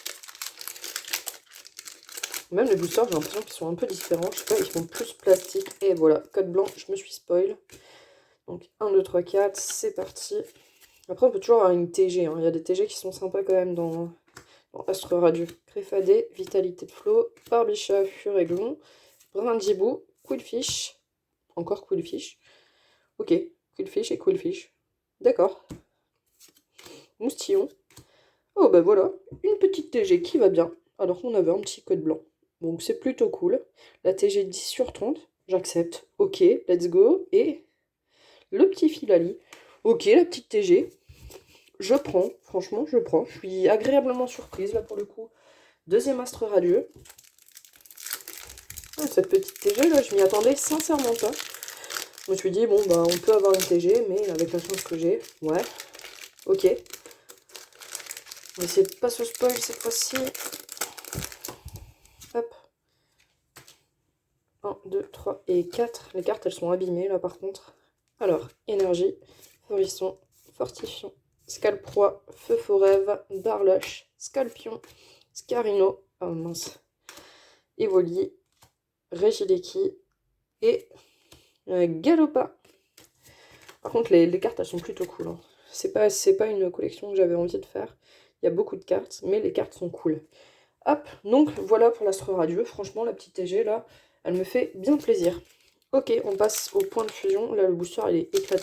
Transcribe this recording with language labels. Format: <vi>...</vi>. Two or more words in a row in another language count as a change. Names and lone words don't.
<fr>Même les boosters, j'ai l'impression qu'ils sont un peu différents. Je sais pas, ils font plus plastique. Et voilà, code blanc, je me suis spoil. Donc 1, 2, 3, 4, c'est parti. Après, on peut toujours avoir une TG. Hein. Il y a des TG qui sont sympas quand même dans Astre Radieux. Créfadé, Vitalité de Flot, Barbichaf, Furéglon, Brindibou, Quillfish. Encore Quillfish. Ok, Quillfish et Quillfish. D'accord. Moustillon. Oh bah voilà, une petite TG qui va bien, alors qu'on avait un petit code blanc. Donc c'est plutôt cool. La TG 10 sur 30, j'accepte. Ok,</fr> <en>let's go.</en> <fr>Et le petit Filali. Ok, la petite TG. Je prends, franchement, je prends. Je suis agréablement surprise là pour le coup. Deuxième Astre Radieux. Ah, cette petite TG là, je m'y attendais sincèrement pas. Je me suis dit, bon bah on peut avoir une TG, mais avec la chance que j'ai, ouais, ok. On va essayer de pas se spoil cette fois-ci. Hop. 1, 2, 3 et 4. Les cartes, elles sont abîmées, là, par contre. Alors, énergie, Forisson, Fortifiant, Scalproie, Feu Forève, Barloche, Scalpion, Scarino, oh mince, Evoli, Regileki et Galopa. Par contre, les cartes, elles sont plutôt cool. Hein. C'est pas une collection que j'avais envie de faire. Il y a beaucoup de cartes, mais les cartes sont cool. Hop, donc voilà pour l'Astre Radieux. Franchement, la petite TG, là, elle me fait bien plaisir. Ok, on passe au point de fusion. Là, le booster, il est éclaté.</fr>